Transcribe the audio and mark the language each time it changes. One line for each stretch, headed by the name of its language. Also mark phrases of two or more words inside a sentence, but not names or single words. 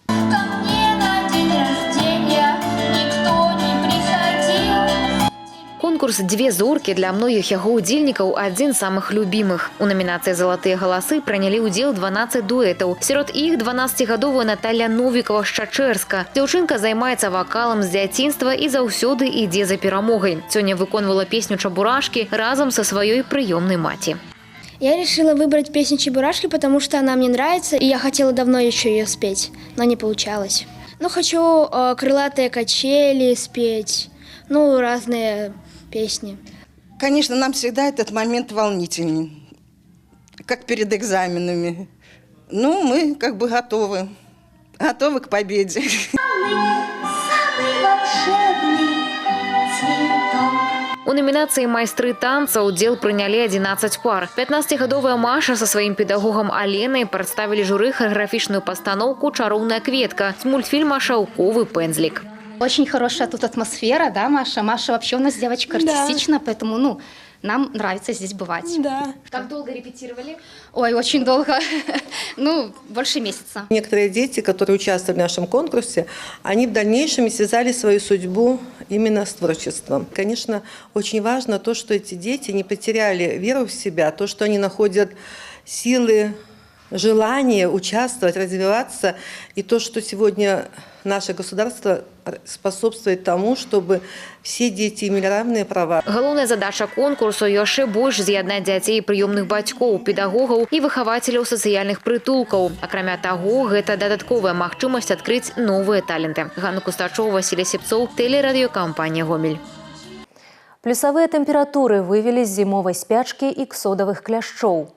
Belarusian: Конкурс «Две зоркі» для многіх яго ўдзельнікаў адзін з самых любімых. У намінацыі «Залатыя галасы» прынялі ўдзел 12 дуэтаў. Сярод іх 12-гадовая Наталья Новікова з Чачэрска. Дзяўчынка займаецца вакалам з дзяцінства і заўсёды ідзе за перамогай. Сёння выконвала песню «Чабурашкі» разам со сваёй прыёмнай маці.
Russian: Я решила выбрать песню «Чебурашки», потому что она мне нравится, и я хотела давно еще ее спеть, но не получалось. Но хочу «Крылатые качели» спеть, разные песни. Конечно, нам всегда этот момент волнительный, как перед экзаменами. Мы как бы готовы к победе. Самый волшебный цветок.
Belarusian: У номінацыі майстры танца ўдзел прынялі 11 пар. 15гадовая Маша со сваім педагогам Аленай прадставілі журы харэаграфічную пастаноўку «Чароўная кветка» з мультфільма «Шаўковы пензлик».
Russian: Очень хорошая тут атмосфера, да, Маша? Маша вообще у нас девочка артистичная, поэтому, нам нравится здесь бывать. Да. Как долго репетировали? Ой, очень долго. Больше месяца. Некоторые дети, которые участвовали в нашем конкурсе, они в дальнейшем связали свою судьбу именно с творчеством. Конечно, очень важно то, что эти дети не потеряли веру в себя, то, что они находят силы, желание участвовать, развиваться, и то, что сегодня наше государство способствует тому, чтобы все дети имели равные права.
Belarusian: Галоўная задача конкурсу яшчэ больш з'яднаць дзяцей прыёмных бацькоў, педагогаў і выхавацеляў сацыяльных прытулкаў. Акрамя таго, гэта дадатковая магчымасць адкрыць новыя таленты. Ганна Кустачова, Василий Сепцоў, тэлерадыёкампанія «Гомель». Плюсавыя тэмпературы вывелі з зімовай спячкі іксодавых кляшчоў.